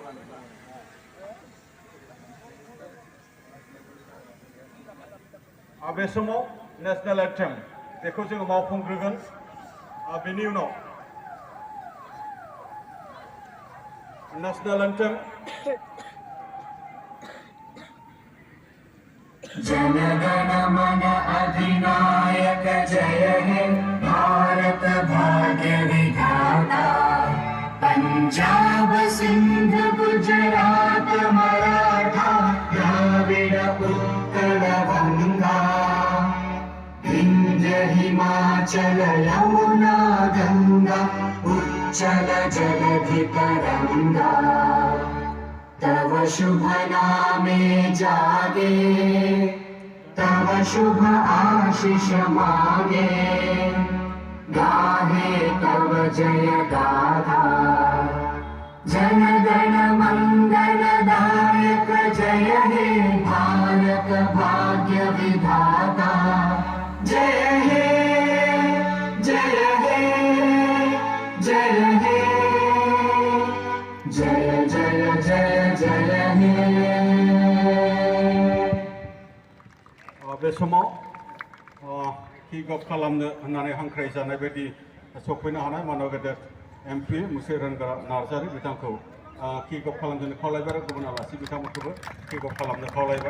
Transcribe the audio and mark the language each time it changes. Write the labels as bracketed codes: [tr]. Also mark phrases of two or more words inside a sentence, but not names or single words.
[brx] बे समाव [en] national anthem [brx] बेखौ जोङो मावफुंग्रोगोन। बेनि उनाव [en] national anthem [bn] জন গণ মন অধিনায়ক জয় হে ভারত ভাগ্য বিধাতা। পঞ্জাব সিন্ধ গুজরাট মারাঠা দ্রাবিড় উৎকল গঙ্গা। বিন্ধ্য হিমাচল যমুনা গঙ্গা উচ্ছল জলধি তরঙ্গ। তব শুভ নামে জাগে তব শুভ আশিস মাগে। গাহে তব জয় গাথা জন গণ মঙ্গল দায়ক জয় হে ভারত ভাগ্য বিধাতা। জয় হে জয় হে জয় হে জয় জয় জয় জয় হে। [brx] बे समाव [en] kick off [brx] खालामनो होननानै हांख्रायजानाय बायदि सफैनो हानाय मानव गेदेर एमपि मुसे रानग्रा नार्जारि बिथांखौ [en] kick off [brx] खालामनो खावलायबाय आरो गुबुन आलासि बिथांमोनखौबो [en] kick off [brx] खालामनो खावलायबाय।